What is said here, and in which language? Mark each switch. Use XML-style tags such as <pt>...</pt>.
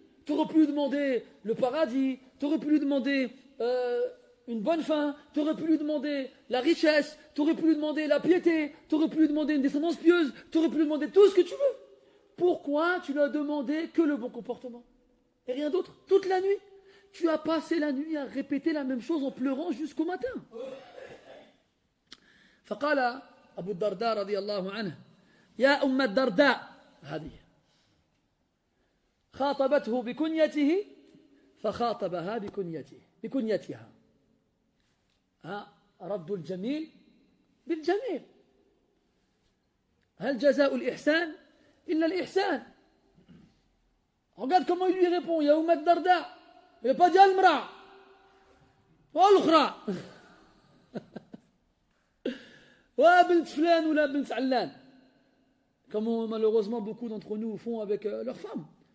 <fr>Tu aurais pu lui demander le paradis, tu aurais pu lui demander une bonne fin, tu aurais pu lui demander la richesse, tu aurais pu lui demander la piété, tu aurais pu lui demander une descendance pieuse, tu aurais pu lui demander tout ce que tu veux. Pourquoi tu n'as demandé que le bon comportement et rien d'autre? Toute la nuit. Tu as passé la nuit à répéter la même chose en pleurant jusqu'au matin.</fr> <ar>فقال أبو الدرداء رضي الله عنه يا أم الدرداء هذه خاطبته بكنيته فخاطبها بكنيتها رد الجميل بالجميل هل جزاء الإحسان إلا الإحسان.</ar> <fr>Regarde comment il lui répond,</fr> <ar>يا أم الدرداء.</ar> <fr>Il n'a pas dit</fr> <ar>المرأة والأخرى وبنت فلان ولا بنت علان,</ar> <fr>comme malheureusement beaucoup d'entre nous font avec leurs femmes.</fr>